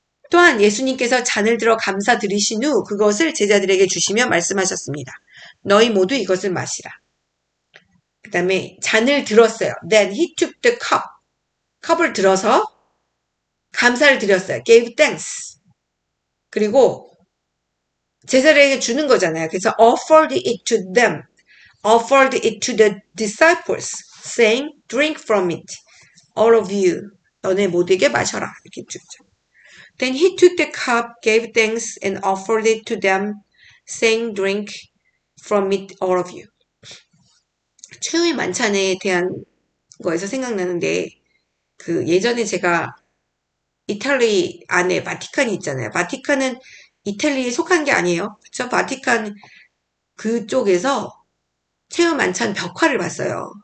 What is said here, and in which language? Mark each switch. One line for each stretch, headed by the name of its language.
Korean: 또한 예수님께서 잔을 들어 감사드리신 후 그것을 제자들에게 주시며 말씀하셨습니다. 너희 모두 이것을 마시라. 그 다음에 잔을 들었어요.
English: Then he took the cup.
Korean: 컵을 들어서 감사를 드렸어요.
English: gave thanks.
Korean: 그리고 제자들에게 주는 거잖아요. 그래서
English: offered it to them. offered it to the disciples, saying, drink from it, all of you.
Korean: 너네 모두에게 마셔라. 이렇게 주죠.
English: Then he took the cup, gave thanks, and offered it to them, saying, drink from it, all of you.
Korean: 최후의 만찬에 대한 거에서 생각나는데 그 예전에 제가 이탈리 안에 바티칸이 있잖아요. 바티칸은 이탈리아에 속한 게 아니에요. 그렇죠? 바티칸 그쪽에서 최후 만찬 벽화를 봤어요.